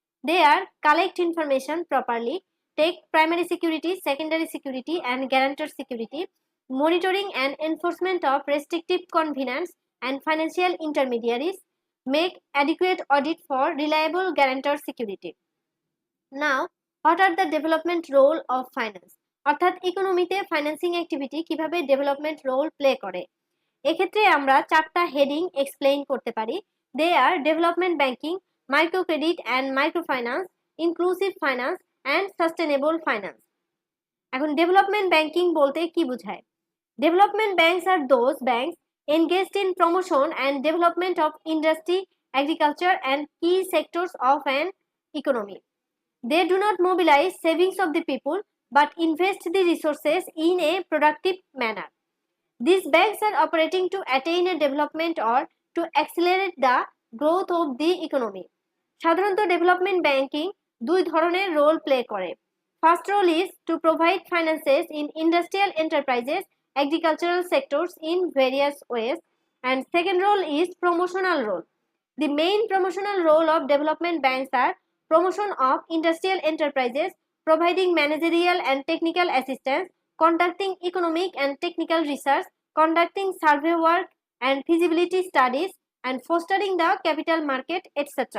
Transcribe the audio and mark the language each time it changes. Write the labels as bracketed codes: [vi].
[en] They are: collect information properly, take primary security, secondary security, and guarantor security, monitoring and enforcement of restrictive covenants and financial intermediaries, make adequate audit for reliable guarantor security. Now, what are the development role of finance? [bn] অর্থাৎ ইকোনমিতে financing activity কিভাবে development role play করে। এক্ষেত্রে আমরা চারটা heading explain করতে পারি। [en] They are development banking, micro credit and micro finance, inclusive finance and sustainable finance. [bn] এখন development banking বলতে কি বোঝায়? [en] Development banks are those banks engaged in promotion and development of industry, agriculture, and key sectors of an economy. They do not mobilize savings of the people but invest the resources in a productive manner. These banks are operating to attain a development or to accelerate the growth of the economy. [bn] সাধারণত development banking দুই ধরনের role play করে। [en] First role is to provide finances in industrial enterprises, agricultural sectors in various ways, and second role is promotional role. The main promotional role of development banks are promotion of industrial enterprises, providing managerial and technical assistance, conducting economic and technical research, conducting survey work and feasibility studies, and fostering the capital market, etc.